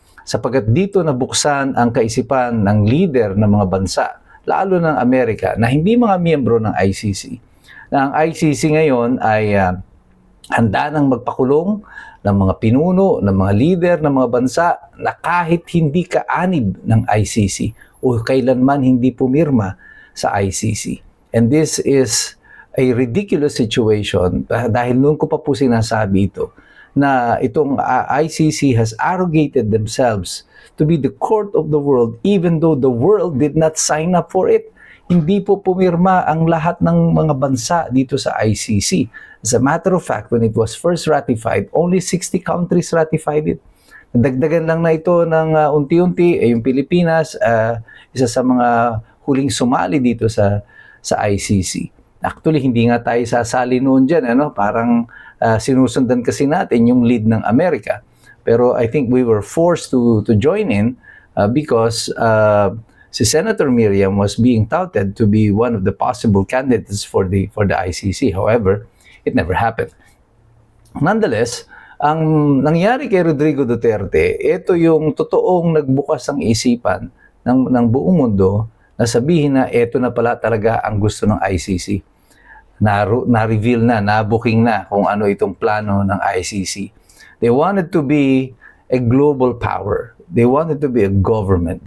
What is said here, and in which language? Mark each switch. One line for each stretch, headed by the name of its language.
Filipino: Sapagkat dito nabuksan ang kaisipan ng leader ng mga bansa, lalo ng Amerika, na hindi mga miyembro ng ICC. Na ang ICC ngayon ay handa nang magpakulong ng mga pinuno, ng mga leader ng mga bansa na kahit hindi kaanib ng ICC o kailanman hindi pumirma sa ICC.
English: And this is a ridiculous situation
Filipino: dahil noon ko pa po sinasabi ito na itong
English: ICC has arrogated themselves to be the court of the world even though the world did not sign up for it.
Filipino: Hindi po pumirma ang lahat ng mga bansa dito sa ICC.
English: As a matter of fact, when it was first ratified, only 60 countries ratified it.
Filipino: Dagdagan lang na ito ng unti-unti, yung Pilipinas, isa sa mga huling sumali dito sa ICC. Actually, hindi nga tayo sasali noon dyan. Parang sinusundan kasi natin yung lead ng Amerika.
English: Pero I think we were forced to join in because si Senator Miriam was being touted to be one of the possible candidates for the ICC. However, it never happened.
Filipino: Nonetheless, ang nangyari kay Rodrigo Duterte, ito yung totoong nagbukas ang isipan ng buong mundo na sabihin na ito na pala talaga ang gusto ng ICC. Na-reveal na, na-booking na kung ano itong plano ng ICC.
English: They wanted to be a global power. They wanted to be a government.